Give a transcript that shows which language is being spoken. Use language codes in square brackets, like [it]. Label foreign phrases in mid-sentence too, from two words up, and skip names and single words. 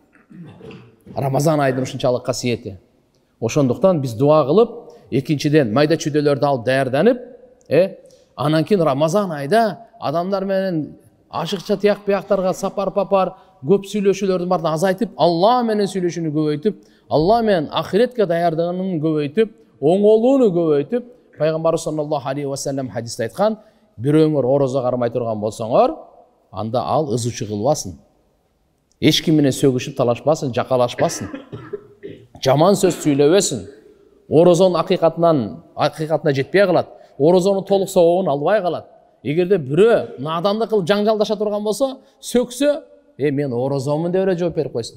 [ky] Рамазан айдын ушунчалык касиети. Ошондуктан биз дуа кылып, экинчиден майда чүйдөлөрдү алып даярданып, анан кийин Рамазан айда адамдар менен ашыкча тияк бияктарга сапар папар көп сүйлөшүүлөрдүн барын азайтып, Алла менен сүйлөшүүнү көбөйтүп, Алла менен ахиретке даярдыгынын көбөйтүп, оңолууну көбөйтүп, пайгамбарыбыз [ar] صلى الله عليه وسلم [ky] хадисте айткан, бирөөңөр орозо кармай турган болсоңор, анда ал ызычы кылбасын. Эч ким менен сөгүшүп талашпасын, жакалашпасын. Жаман сөз сүйлөбөсүн. Орозонун акыйкатына жетпей калат. Орозонун толук сообун албай калат. Эгерде бирөө надандык кылып жаңжалдаша турган болсо, сөксө, мен орозомун деп эле жооп берип койсун.